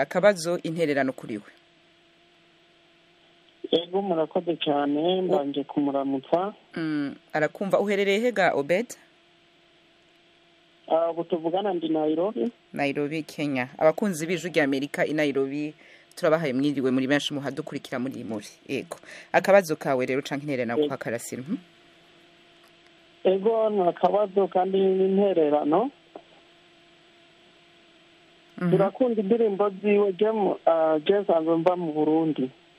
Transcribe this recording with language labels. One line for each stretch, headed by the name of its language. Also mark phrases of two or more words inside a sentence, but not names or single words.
Rundi: Akabazo, intererano kuri we. Yego, murakoze cyane, mbanje kumuramutsa. Arakumva. Uherereye hega Obede? Ubu tuvugana ndi Nairobi, Kenya. Abakunzi b'ijwi ry'Amerika i Nairobi turabahaye mwiriwe muri benshi muhadukurikira muri Muri. Yego. Akabazo kawe rero canke intererano kwa Karasira? Ego, ni akabazo kandi n'intererano. Turakunda indirimbo ziwe, nsanzwe mva mu Burundi.